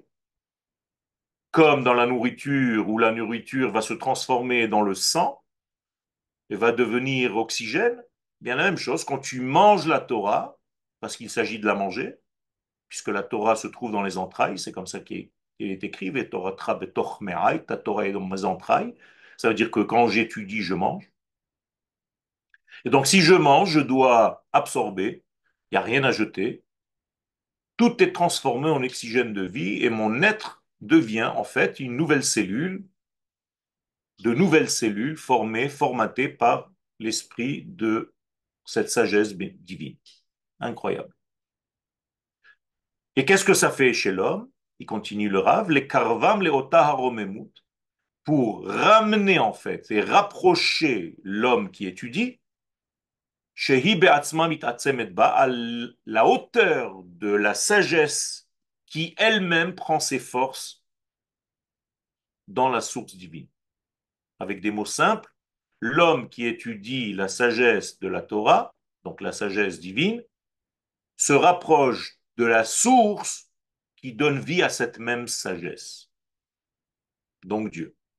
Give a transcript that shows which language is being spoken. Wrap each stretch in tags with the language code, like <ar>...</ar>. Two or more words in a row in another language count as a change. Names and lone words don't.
<fr>Comme dans la nourriture, où la nourriture va se transformer dans le sang et va devenir oxygène, bien la même chose, quand tu manges la Torah, parce qu'il s'agit de la manger, puisque la Torah se trouve dans les entrailles, c'est comme ça qu'il est écrit,</fr> <he>ותורתך בתוך מעי,</he> <fr>ta Torah est dans mes entrailles. Ça veut dire que quand j'étudie, je mange. Et donc, si je mange, je dois absorber, il n'y a rien à jeter, tout est transformé en oxygène de vie et mon être devient en fait une nouvelle cellule, de nouvelles cellules formées, formatées par l'esprit de cette sagesse divine. Incroyable. Et qu'est-ce que ça fait chez l'homme? Il continue le Rav, les karvam, les otaharomemut, pour ramener en fait et rapprocher l'homme qui étudie,</fr> <he>שהיא בעצמה מתעצמת בה,</he> <fr>à la hauteur de la sagesse qui elle-même prend ses forces dans la source divine. Avec des mots simples, l'homme qui étudie la sagesse de la Torah, donc la sagesse divine, se rapproche de la source qui donne vie à cette même sagesse, donc Dieu.</fr>